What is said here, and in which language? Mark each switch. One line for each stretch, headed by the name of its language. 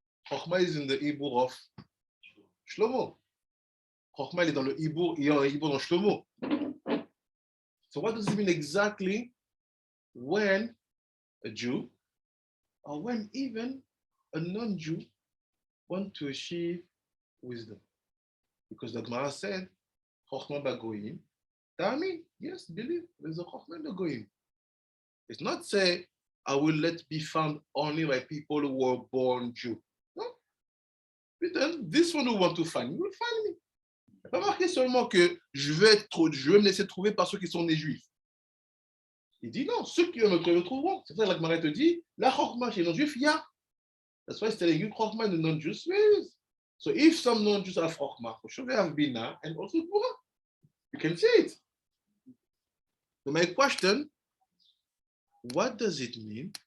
English: Hokhma is in the Hebrew of Shlomo.
French: Hokhma est dans le Hebrew, il y a un Hebrew dans Shlomo.
English: So what does it mean exactly when a Jew, or when even a non-Jew, want to achieve wisdom? Because the Gemara said, Chokhmah bagoyim. Tami, yes, believe, there's a Chokhmah bagoyim. It's not say, I will let be found only by people who were born Jew. No. But then, this one who want to find me will find me.
French: Il n'y a pas marqué seulement que je vais me laisser trouver par ceux qui sont nés juifs. Il dit non, ceux qui me trouveront. C'est pour ça que la Gemara te dit, la Chokhmah chez les non-juifs, il y a.
English: That's why it's telling you Chokhmah and the non-Jews. So if some non-Jews have Chokhmah, for sure they have Bina and also Gvura. You can see it. So my question, what does it mean?